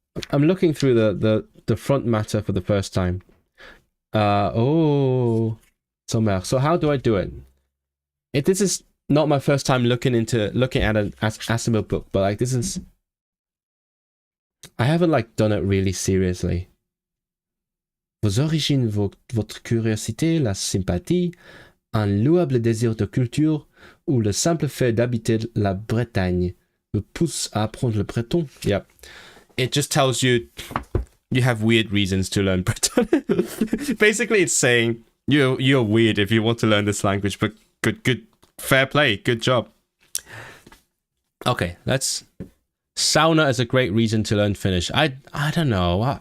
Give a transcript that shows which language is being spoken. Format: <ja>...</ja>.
<en>I'm looking through the front matter for the first time. So how do I do it? This is not my first time looking at an Asimov book, but like I haven't like done it really seriously.</en> <fr>Vos origines, votre curiosité, la sympathie, un louable désir de culture ou le simple fait d'habiter la Bretagne me pousse à apprendre le breton.</fr> <en>Yep. It just tells you have weird reasons to learn Breton. Basically, it's saying you're weird if you want to learn this language, but good, fair play, good job. Okay, let's... Sauna is a great reason to learn Finnish. I don't know.</en>